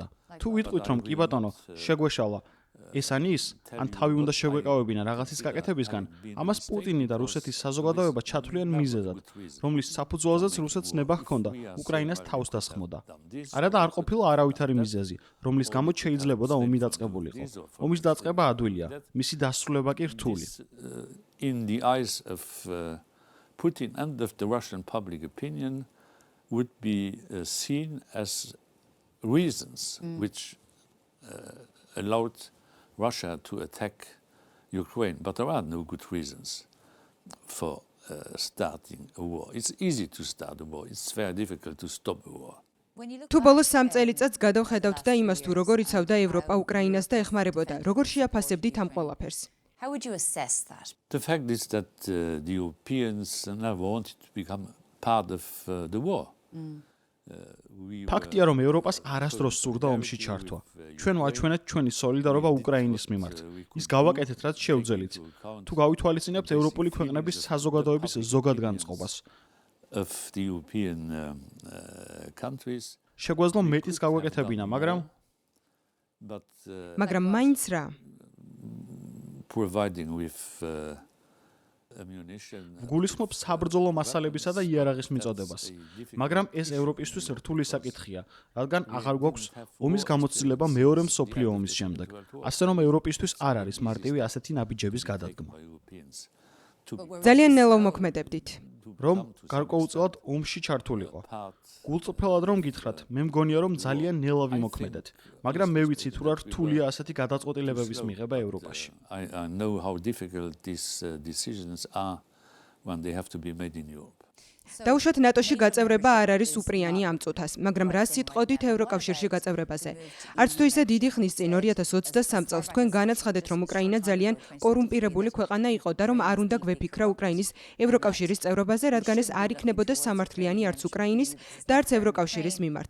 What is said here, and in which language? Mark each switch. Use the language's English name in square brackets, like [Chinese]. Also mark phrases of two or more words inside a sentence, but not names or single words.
[Georgian] თუ ვიტყვით, რომ კი ბატონო, შეგვეშალა ეს ან ის, ან თავი უნდა შეგვეკავებინა რაღაცის გაკეთებისგან, ამას პუტინი და რუსეთის საზოგადოება ჩათვლიან მიზეზად, რომლის საფუძველზეც რუსეთს ნება ჰქონდა უკრაინას თავს დასხმოდა. არა და არ ყოფილა არავითარი მიზეზი, რომლის გამოც შეიძლებოდა ომი დაწყებულიყო. ომის დაწყება ადვილია, მისი დასრულება კი რთული. [English] In the eyes of Putin and of the Russian public opinion would be seen as reasons which allowed Russia to attack Ukraine, but there are no good reasons for starting a war. It's easy to start a war. It's very difficult to stop a war. [Georgian] თუ ბოლოს 3 წელიწადს გადავხედავთ და იმას თუ როგორ იცავდა ევროპა უკრაინას და ეხმარებოდა, როგორ შეაფასებდით ამ ყველაფერს? [English] How would you assess that? The fact is that the Europeans never wanted to become part of the war. [Georgian] ფაქტია, რომ ევროპას არასდროს სურდა ომში ჩართვა. ჩვენ ვაჩვენეთ ჩვენი სოლიდარობა უკრაინის მიმართ. ის გავაკეთეთ, რაც შევძელით. თუ გავითვალისწინებთ ევროპული ქვეყნების საზოგადოების ზოგად განწყობას, [English] of the European countries. [Georgian] შეგვეძლო მეტის გაგვეკეთებინა, მაგრამ მაგრამ მაინც რა? [English] Providing with ammunition. [Georgian] გულისხმობ საბრძოლო მასალებისა და იარაღის მიწოდებას. მაგრამ ეს ევროპისთვის რთული საკითხია, რადგან აღარ გვაქვს ომის გამოცდილება მეორე მსოფლიო ომის შემდეგ. ასე რომ ევროპისთვის არ არის მარტივი ასეთი ნაბიჯების გადადგმა. ძალიან ნელავ მოქმედებდით. რომ გარკვეულწილად ომში ჩართულიყო. გულწრფელად რომ გითხრათ, მე მგონია რომ ძალიან ნელავი მოქმედეთ, მაგრამ მე ვიცი თუ რა რთულია ასეთი გადაწყვეტილებების მიღება ევროპაში. [English] I know how difficult these decisions are when they have to be made in Europe. [Georgian] დაუშვათ ნატოში გაწევრება არ არის უპრიანი ამ წუთას, მაგრამ რა სიტყოდით ევროკავშირში გაწევრებაზე? არც თუ ისე დიდი ხნის წინ 2023 წელს თქვენ განაცხადეთ, რომ უკრაინა ძალიან კორუმპირებული ქვეყანა იყო და რომ არ უნდა გვეფიქრა უკრაინის ევროკავშირის წევრობაზე, რადგან ეს არ იქნებოდა სამართლიანი არც უკრაინის და არც ევროკავშირის მიმართ.